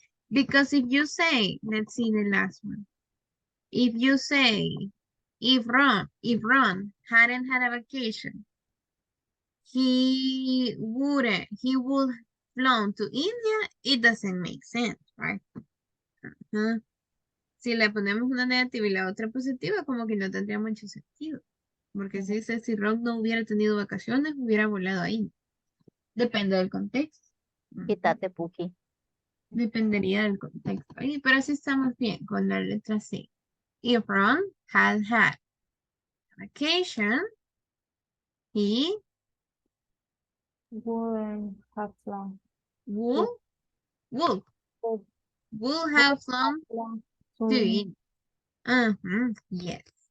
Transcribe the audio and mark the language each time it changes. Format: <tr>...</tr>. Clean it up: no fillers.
<en>Because if you say, let's see the last one. If you say, if Ron hadn't had a vacation, he would flown to India, it doesn't make sense, right?</en> <es>Si le ponemos una negativa y la otra positiva, como que no tendría mucho sentido. Porque si dice, si Ron no hubiera tenido vacaciones, hubiera volado ahí. Depende del contexto. Quítate, Puki. Dependería del contexto. Pero así estamos bien con la letra C.</es> <en>If Ron had had vacation, he Wouldn't have flown. would have flown to India. Yes.</en>